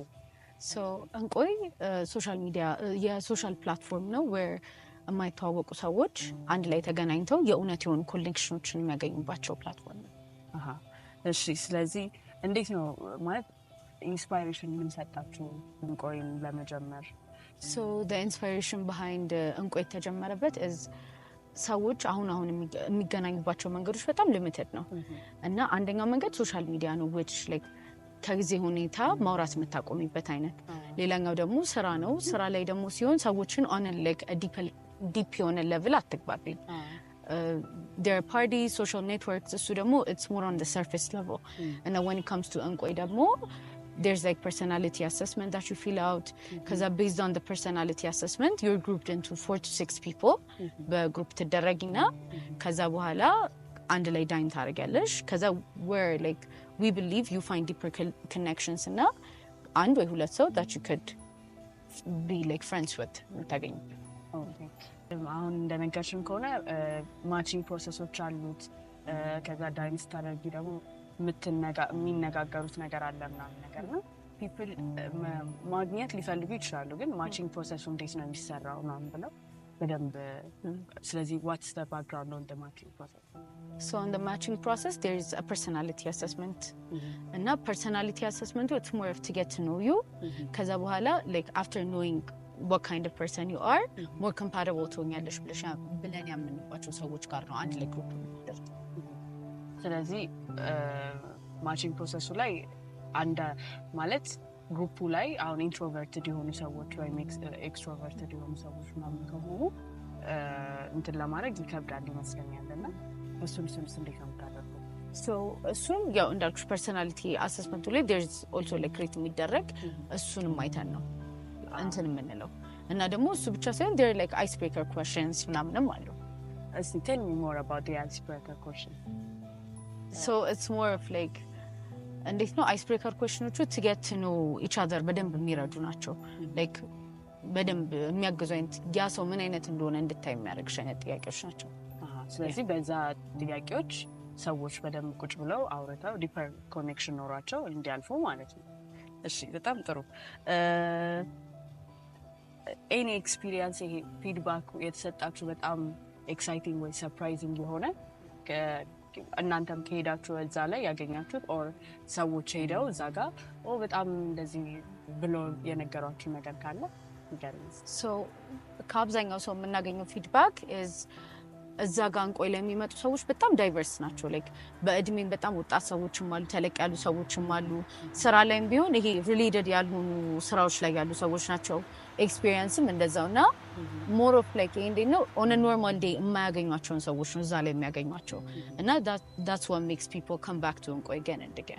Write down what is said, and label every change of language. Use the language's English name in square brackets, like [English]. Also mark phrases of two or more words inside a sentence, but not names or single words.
[Amharic] So እንቆይ [English] social media [Amharic] የሶሻል ፕላትፎርም ነው where የማይተዋወቁ ሰዎች አንድ ላይ ተገናኝተው የእውነት የሆኑ ኮኔክሽኖችን የሚያገኙባቸው ፕላትፎርም ነው። እሺ ስለዚህ እንዴት ነው ማለት ኢንስፓይሬሽን ምን ሰጣችሁ እንቆይን ለመጀመር? [English] So the inspiration behind [Amharic] እንቆይ ተጀመረበት is ሰዎች አሁን የሚገናኙባቸው መንገዶች በጣም ሊሚትድ ነው እና አንደኛው መንገድ [English] social media [Amharic] ነው [English] which like [Amharic] ከጊዜ ሁኔታ ማውራት መታቆሚበት አይነት ሌላኛው ደግሞ ስራ ነው ስራ ላይ ደግሞ ሲሆን ሰዎችን [English] on like a deep [Amharic] የሆነ level አትግባቢ [English] their party social networks [Amharic] እሱ ደግሞ [English] it's more on the surface level and then when it comes to እንቆይ ደግሞ there's like personality assessment that you fill out because based on the personality assessment you're grouped into 4 to 6 people [Amharic] በግሩፕ ተደረጊና ከዛ በኋላ አንድ ላይ ዳይን ታረጋለሽ ከዛ [English] where like we believe you find deeper connections [Amharic] እና አንድ ወይ ሁለት ሰው [English] that you could be like friends with ታገኙ [Amharic] ኦኬ አሁን እንደነገርሽን ከሆነ ማቺንግ ፕሮሰሶች አሉት ከዛ ዳይን ታረጊ ደግሞ የሚነጋገሩት ነገር አለ ምናምን ነገር ነው people ማግኘት ሊፈልጉ ይችላሉ ግን ማቺንግ ፕሮሰሱ እንዴት ነው የሚሰራው ነው ብለው በደንብ ስለዚህ [English] what's the background on the matching process? So on the matching process there is a personality assessment and that personality assessment it's more of to get to know you [Amharic] ከዛ በኋላ [English] like after knowing what kind of person you are more compatible [Amharic] ትሆኛለሽ ብለን ያምንባቸው ሰዎች ጋር ነው አንድ ላይ ግሩፕ ነው ስለዚህ ማቺንግ ፕሮሰሱ ላይ አንድ ማለት ግሩፑ ላይ አሁን ኢንትሮቨርትድ የሆኑ ሰዎች ወይ ኤክስትሮቨርትድ የሆኑ ሰዎች ምናምን ከሆኑ እንትን ለማድረግ ይከብዳል ይመስለኛልና እሱን እንዴት ነው የምታደርገው? So እሱን ያው እንዳልኩሽ ፐርሰናሊቲ አሰስመንቱ ላይ [English] there's also like create [Amharic] የሚደረግ እሱንም አይተን ነው እንትን የምንለው እና ደግሞ እሱ ብቻ ሳይሆን [English] there are like icebreaker questions [Amharic] ምናምንም አሉ [English] እስቲ tell me more about the icebreaker question. So it's more of like [Amharic] እንዴት ነው [English] icebreaker questionዎቹ to get to know each other [Amharic] በደንብ የሚረዱ ናቸው like በደንብ የሚያግዙ አይነት ያ ሰው ምን አይነት እንደሆነ እንድታይ የሚያደርግሽ አይነት ጥያቄዎች ናቸው ስለዚህ በዛ ጥያቄዎች ሰዎች በደንብ ቁጭ ብለው አውርተው [English] deeper connection [Amharic] ኖሯቸው እንዲያልፉ ማለት ነው እሺ በጣም ጥሩ [English] any experience [Amharic] ይሄ ፊድባክ የተሰጣችሁ በጣም ኤክሳይቲንግ ወይ ሰርፕራይዚንግ የሆነ እናንተም ከሄዳችሁ እዛ ላይ ያገኛችሁት or ሰዎች ሄደው እዛ ጋር በጣም እንደዚህ ብሎ የነገሯችሁ ነገር ካለ ይገርም so ከአብዛኛው ሰው የምናገኘው ፊድባክ is እዛ ጋር እንቆይ ለሚመጡ ሰዎች በጣም ዳይቨርስ ናቸው like በእድሜም በጣም ወጣት ሰዎችም አሉ ተለቅ ያሉ ሰዎችም አሉ ስራ ላይም ቢሆን ይሄ ሪሌትድ ያልሆኑ ስራዎች ላይ ያሉ ሰዎች ናቸው ኤክስፒሪየንስም እንደዛውና [English] more of like [Amharic] እንዴት ነው [English] on a normal day [Amharic] የማያገኟቸውን ሰዎች ነው እዛ ላይ የሚያገኟቸው እና [English] that's what makes people come back to [Amharic] እንቆይ [English] again and again